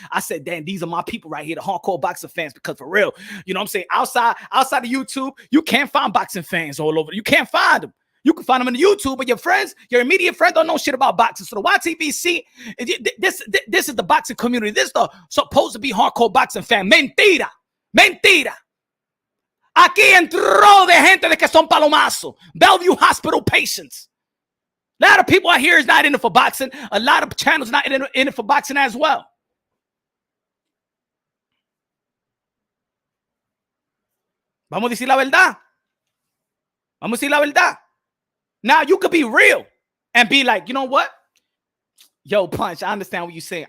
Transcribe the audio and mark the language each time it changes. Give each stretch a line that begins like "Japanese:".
English: I said, damn, these are my people right here, the hardcore boxing fans, because for real, you know what I'm saying? Outside of YouTube, you can't find boxing fans all over. You can't find them. You can find them in the YouTube, but your friends, your immediate friends don't know shit about boxing. So the YTBC, this is the boxing community. This is the supposed to be hardcore boxing fan.
Spanish: Mentira. Mentira. Aquí entró de gente de que son palomazos.
English: Bellevue Hospital patients. A lot of people out here is not in it for boxing. A lot of channels not in it for boxing as well.
Spanish: Vamos a decir la verdad. Vamos a decir la verdad.
English: Now you could be real and be like, you know what? Yo, Punch, I understand what you're saying.